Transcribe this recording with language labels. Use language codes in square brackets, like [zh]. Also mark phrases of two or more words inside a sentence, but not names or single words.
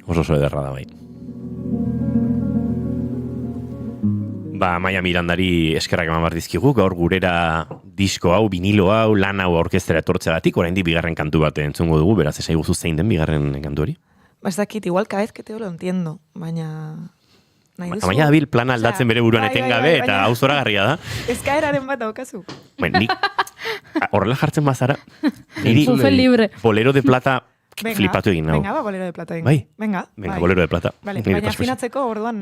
[eu] Oso ederra da bai. Amaia Mirandari eskerrak eman bardizkigu, gaur gurera disko hau, vinilo hau, lan hau orkestera etortzeagatik, oraindik bigarren kantu bat entzungo dugu, beraz esai guzu zein den bigarren kantu hori? Ez dakit, [es] igual cada vez que te lo entiendo, [eu] baina... Amaia dabil plana aldatzen bere buruan etengabe, eta hau zoragarria da. Eskaeraren bat daukazu. Nik horrela jartzen bazara, Bolero de Plata flipatu egin nago. Venga, Bolero de Plata egin. Bai? Venga, Bolero de Plata. Baina afinatzeko orduan...